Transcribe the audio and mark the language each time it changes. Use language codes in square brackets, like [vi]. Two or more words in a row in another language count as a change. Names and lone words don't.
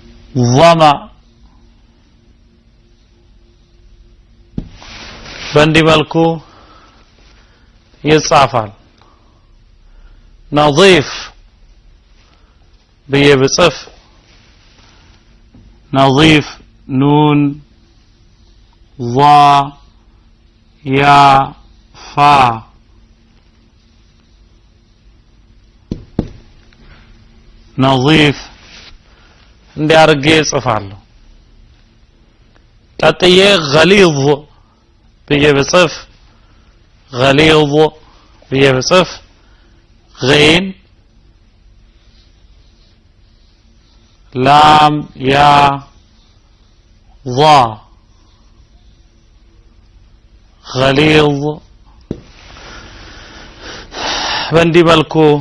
[am] ظما በእንዲህ መልኩ ይጻፋል نظيف ብዬ ብጽፍ [ar] نظيف نون ظا يا فا نظيف [am] እንዲህ አድርጌ እጽፋለሁ ቀጥዬ [ar] غليظ [am] ብዬ ብጽፍ [ar] غليظ [am] ብዬ ብጽፍ [ar] غين لام يا ضا غليظ [am] በእንዲህ መልኩ